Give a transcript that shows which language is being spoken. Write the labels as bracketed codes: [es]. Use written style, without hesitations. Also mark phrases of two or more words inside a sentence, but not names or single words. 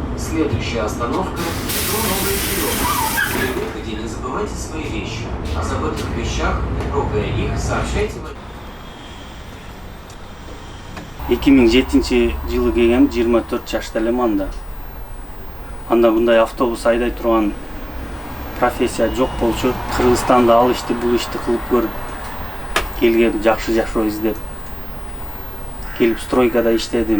[ru] Следующая остановка – метро Новый Киев. При выходе не забывайте свои вещи. О забытых вещах, трогая их, сообщайте в... [ky] 2007 жылы келгем, 24 жашта элем анда. Анда мындай автобус айдай турган профессия жок болчу. Кыргызстанда ал ишти бул ишти кылып көрүп келгем, жакшы издеп. Келип стройкада иштедим.